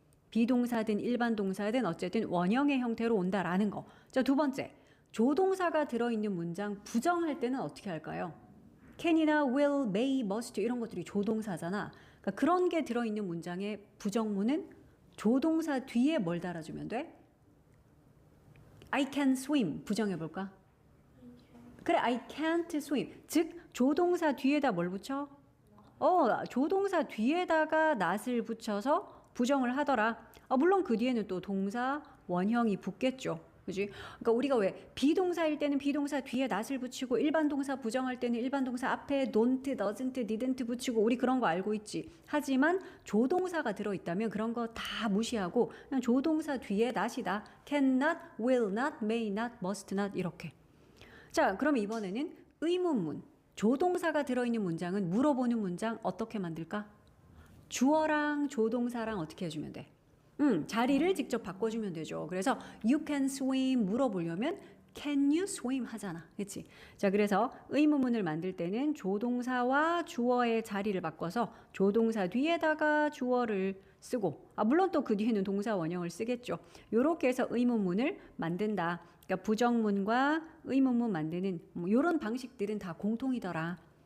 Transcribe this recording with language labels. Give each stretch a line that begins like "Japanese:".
Korean: 비동사든 일반 동사든 어쨌든 원형의 형태로 온다라는 거. 자, 두 번째, 조동사가 들어있는 문장 부정할 때는 어떻게 할까요? can이나 will, may, must 이런 것들이 조동사잖아. 그러니까 그런 게 들어있는 문장의 부정문은 조동사 뒤에 뭘 달아주면 돼?
English: I can swim
Korean: 부정해볼까? 그래,
English: I can't swim.
Korean: 즉 조동사 뒤에다 뭘 붙여? 조동사 뒤에다가 not을 붙여서 부정을 하더라. 물론 그 뒤에는 또 동사 원형이 붙겠죠. 그지? 그러니까 우리가 왜 비동사일 때는 비동사 뒤에 not을 붙이고 일반 동사 부정할 때는 일반 동사 앞에 don't, doesn't, didn't 붙이고 우리 그런 거 알고 있지. 하지만 조동사가 들어있다면 그런 거 다 무시하고 그냥 조동사 뒤에 not이다.
English: cannot, will not, may not, must not 이렇게.
Korean: 자, 그럼 이번에는 의문문. 조동사가 들어있는 문장은 물어보는 문장 어떻게 만들까? 주어랑 조동사랑 어떻게 해주면 돼? 자리를 직접 바꿔주면 되죠. 그래서
English: you can swim
Korean: 물어보려면
English: can you swim
Korean: 하잖아. 그치? 자, 그래서 의문문을 만들 때는 조동사와 주어의 자리를 바꿔서 조동사 뒤에다가 주어를 쓰고 물론 또 그 뒤에는 동사 원형을 쓰겠죠. 요렇게 해서 의문문을 만든다. 그러니까 부정문과 의문문 만드는 요런 방식들은 다 공통이더라.